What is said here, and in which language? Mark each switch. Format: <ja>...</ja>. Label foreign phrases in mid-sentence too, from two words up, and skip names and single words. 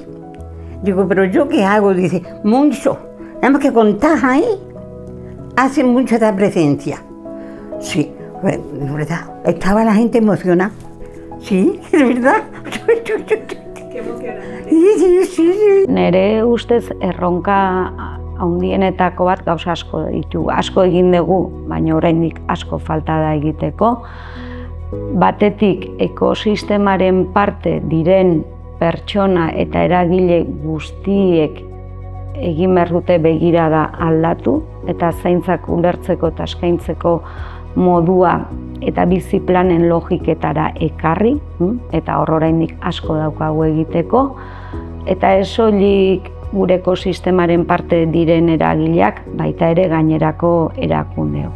<es>Digo, ¿pero yo qué hago? Dice, mucho, nada más que contás ahí, hace mucho esta presencia. Sí, de verdad, estaba la gente emocionada. Sí, de verdad. Qué emocionante. Sí.</es> <eu>Nere ustez erronka handienetako bat gauza asko ditu. Asko egin dugu, baina oraindik asko falta da egiteko. Batetik ekosistemaren parte diren pertsona eta eragile guztiek egin behar dute begirada aldatu eta zaintzak ulertzeko eta eskaintzeko modua eta bizi planen logiketara ekarri, eta hor oraindik asko daukagu egiteko, eta ez soilik gure ekosistemaren parte diren eragileak, baita ere gainerako erakundeok.</eu>